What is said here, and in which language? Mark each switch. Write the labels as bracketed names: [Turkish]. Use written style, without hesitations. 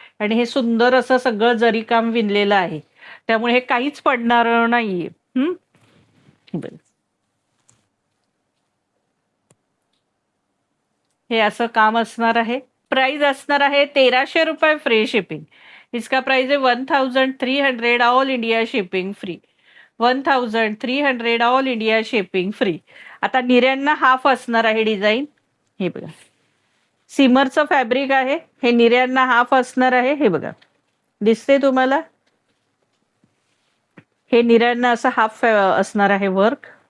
[Marathi] आणि हे सुंदर असं सगळं जरी काम विणलेलं आहे. त्यामुळे हे काहीच पडणार नाहीये. बरं, हे असं काम असणार आहे. प्राइस असणार आहे 1300 रुपये फ्री शिपिंग. [Hindi] इसका प्राइस है 1300 [English] All India shipping free. 1300 all India shipping free. [Marathi] आता निऱ्यांना हाफ असणार आहे डिझाईन. हे बघा, सिमरचं फॅब्रिक आहे. हे निऱ्यांना हाफ असणार आहे. हे बघा, दिसते तुम्हाला? हे निऱ्यांना असं हाफ असणार आहे वर्क.